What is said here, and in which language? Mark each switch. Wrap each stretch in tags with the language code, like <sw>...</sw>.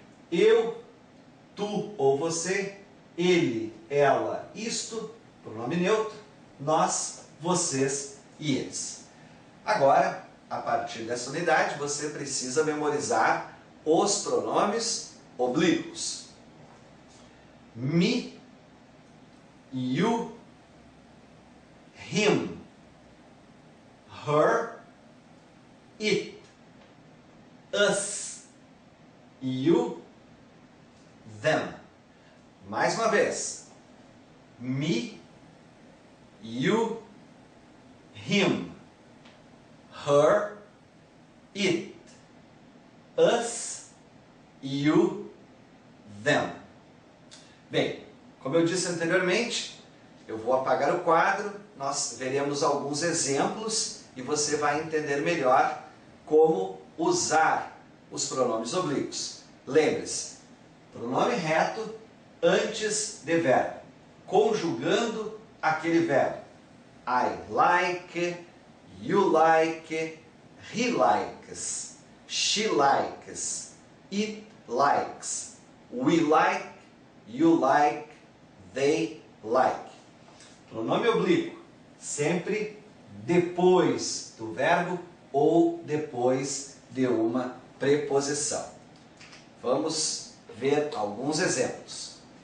<pt>Eu, tu ou você, ele, ela, isto, pronome neutro, nós, vocês e eles. Agora, a partir dessa unidade, você precisa memorizar os pronomes oblíquos.</pt> <en>Me, you, him, her, it, us, you, them.</en> <pt>Mais uma vez.</pt> <en>Me, you, him, her, it, us, you, them.</en> <pt>Bem, como eu disse anteriormente, eu vou apagar o quadro, nós veremos alguns exemplos e você vai entender melhor como usar os pronomes oblíquos. Lembre-se, pronome reto antes de verbo, conjugando aquele verbo.</pt> <en>I like, you like, he likes, she likes, it likes, we like, you like, they like.</en> <pt>Pronome oblíquo, sempre depois do verbo ou depois de uma preposição. Vamos ver alguns exemplos.</pt>